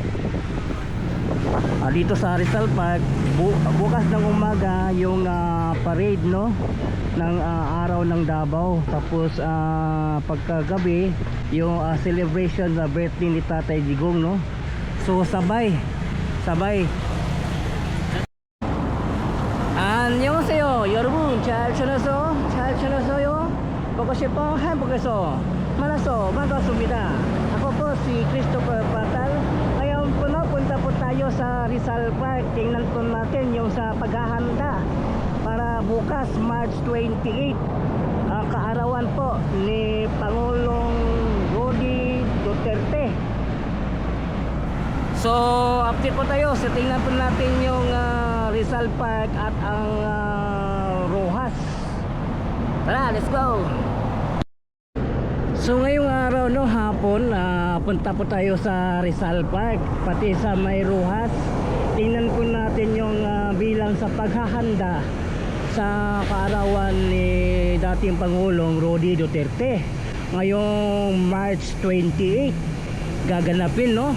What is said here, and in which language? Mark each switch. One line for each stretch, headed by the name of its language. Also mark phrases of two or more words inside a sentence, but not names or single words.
Filipino: Dito sa Rizal Park bukas ng umaga yung parade no ng araw ng Davao, tapos pagkagabi yung celebration sa birthday ni Tatay Digong no. So sabay
Korean: 안녕하세요 여러분, 잘 지내세요? 보고 싶어 행복해서 만나서 반갑습니다.
Filipino: Ako po si Christopher Patal. Ngayon po na punta po tayo sa Rizal Park. Tingnan po natin yung sa paghahanda para bukas March 28, kaarawan po ni Pangulong Rody Duterte. So update po tayo. So tingnan po natin yung Rizal Park at ang Rojas. Tara,
English: let's go.
Filipino: So ngayong araw no, hapon punta po tayo sa Rizal Park, pati sa may Rojas. Tingnan po natin yung bilang sa paghahanda sa kaarawan ni dating Pangulong Rody Duterte ngayong March 28 gaganapin no.